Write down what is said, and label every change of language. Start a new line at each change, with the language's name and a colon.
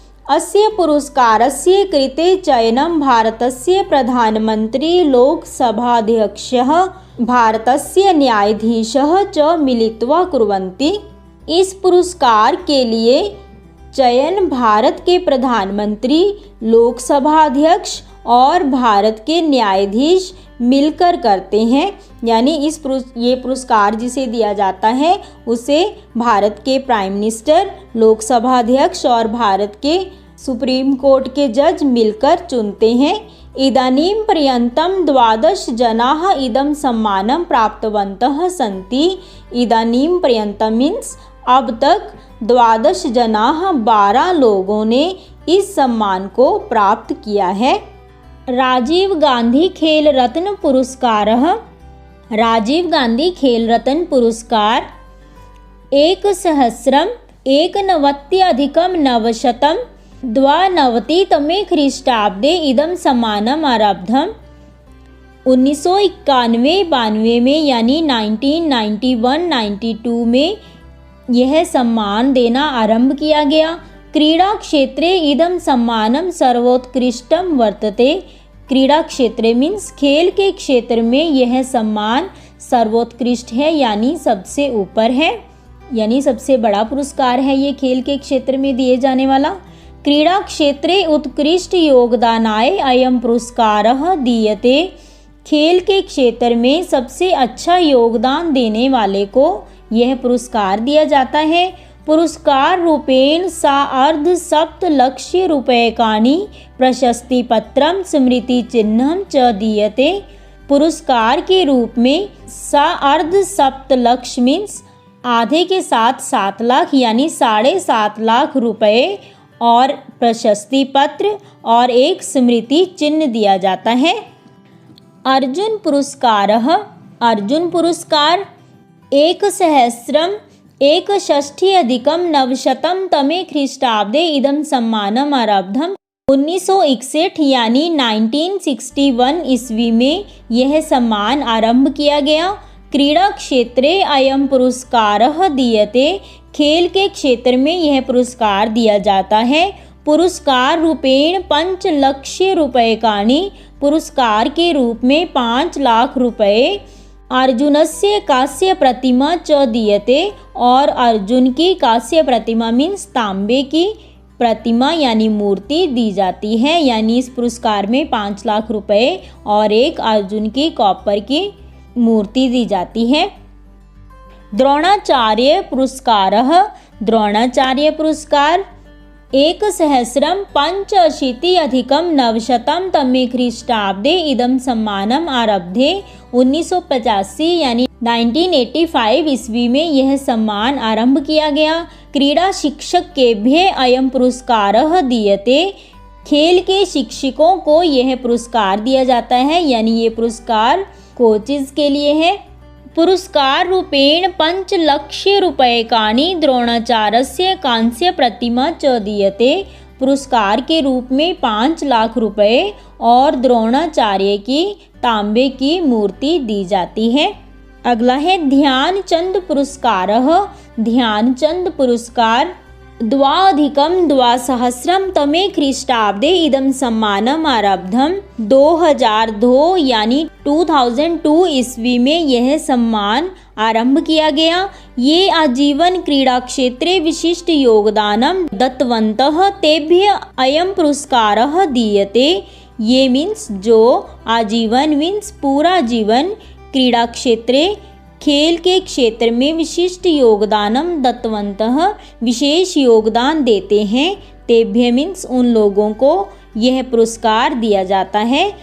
Sanskrit: अस्य पुरस्कारस्य कृते चयनं भारतस्य प्रधानमन्त्री लोकसभाध्यक्षः भारतस्य न्यायाधीशः च मिलित्वा कुर्वन्ति।
Hindi: इस पुरस्कार के लिए चयन भारत के प्रधानमंत्री, लोकसभा अध्यक्ष और भारत के न्यायाधीश मिलकर करते हैं। यानी ये पुरस्कार जिसे दिया जाता है उसे भारत के
English: prime minister,
Hindi: लोकसभा अध्यक्ष और भारत के सुप्रीम कोर्ट के जज मिलकर चुनते हैं।
Sanskrit: इदानीं पर्यन्तं 12 जनाः इदं सम्मानं प्राप्तवन्तः सन्ति। इदानीं पर्यन्तं
Hindi: मीन्स अब तक
Sanskrit: 12 जनाः
Hindi: 12 लोगों ने इस सम्मान को प्राप्त किया है।
Sanskrit: राजीव गांधी खेल रत्न पुरस्कारः। राजीव गांधी खेल रत्न पुरस्कार 1991-992 ख्रीष्टाब्दे इदं सम्मानम् आरब्धम्।
Hindi: 1991-92 में यानी 1991-92 में यह सम्मान देना आरंभ किया गया।
Sanskrit: क्रीडा क्षेत्रे इदं सम्मानं सर्वोत्कृष्टं वर्तते। क्रीडा क्षेत्र
Hindi: मीन्स खेल के क्षेत्र में यह सम्मान सर्वोत्कृष्ट है यानी सबसे ऊपर है, यानी सबसे बड़ा पुरस्कार है ये खेल के क्षेत्र में दिए जाने वाला।
Sanskrit: क्रीडा क्षेत्रे उत्कृष्ट योगदानाय अयं पुरस्कारः दीयते।
Hindi: खेल के क्षेत्र में सबसे अच्छा योगदान देने वाले को यह पुरस्कार दिया जाता है।
Sanskrit: पुरस्कार रूपेण ₹7,50,000 प्रशस्तिपत्रं स्मृतिचिह्नं च दीयते।
Hindi: पुरस्कार के रूप में 7,50,000 मीन्स आधे के साथ 7 लाख यानी 7.5 लाख रुपए और प्रशस्ति पत्र और एक स्मृति चिन्ह दिया जाता है।
Sanskrit: अर्जुन पुरस्कारः। अर्जुन पुरस्कार 1,61,900 ख्रीष्टाब्दे इदं सम्मानम् आरब्धम्।
Hindi: 1961 यानी 1961 ईस्वी में यह सम्मान आरंभ किया गया।
Sanskrit: क्रीडा क्षेत्रे अयं पुरस्कारः दीयते।
Hindi: खेल के क्षेत्र में यह पुरस्कार दिया जाता है।
Sanskrit: पुरस्कार रूपेण 5 लाख रूप्यकाणि।
Hindi: पुरस्कार के रूप में 5 लाख रुपए।
Sanskrit: अर्जुनस्य कांस्य प्रतिमा च दीयते
Hindi: और अर्जुन की कांस्य प्रतिमा मीन्स तांबे की प्रतिमा यानी मूर्ति दी जाती है। यानी इस पुरस्कार में 5 लाख रुपए और एक अर्जुन की कॉपर की मूर्ति दी जाती है।
Sanskrit: द्रोणाचार्य पुरस्कारः। द्रोणाचार्य पुरस्कार 1,85,900 ख्रीष्टाब्दे इदं सम्मानम् आरब्धे।
Hindi: 1985 यानी 1985 ईस्वी में यह सम्मान आरंभ किया गया।
Sanskrit: क्रीडा शिक्षक केभ्य अयं पुरस्कारः दीयते।
Hindi: खेल के शिक्षकों को यह पुरस्कार दिया जाता है यानी ये पुरस्कार कोचेस के लिए है।
Sanskrit: पुरस्कार रूपेण 5 लाख रूप्यकाणि द्रोणाचार्यस्य कांस्य प्रतिमा च दीयते।
Hindi: पुरस्कार के रूप में 5 लाख रुपए और द्रोणाचार्य की तांबे की मूर्ति दी जाती है। अगला है
Sanskrit: ध्यानचंद पुरस्कारः। ध्यानचंद पुरस्कार 2002 ख्रीष्टाब्दे इदं सम्मानम् आरब्धम्।
Hindi: 2002 यानी 2002 ईस्वी में यह सम्मान आरंभ किया गया।
Sanskrit: ये आजीवन क्रीडा क्षेत्रे विशिष्ट योगदानं दत्तवन्तः तेभ्य अयं पुरस्कारः दीयते।
Hindi: ये मीन्स जो आजीवन मीन्स पूरा जीवन
Sanskrit: क्रीडा क्षेत्रे
Hindi: खेल के क्षेत्र में
Sanskrit: विशिष्ट योगदानम दत्तवन्तः
Hindi: विशेष योगदान देते हैं।
Sanskrit: तेभ्य
Hindi: मीन्स उन लोगों को यह पुरस्कार दिया जाता है।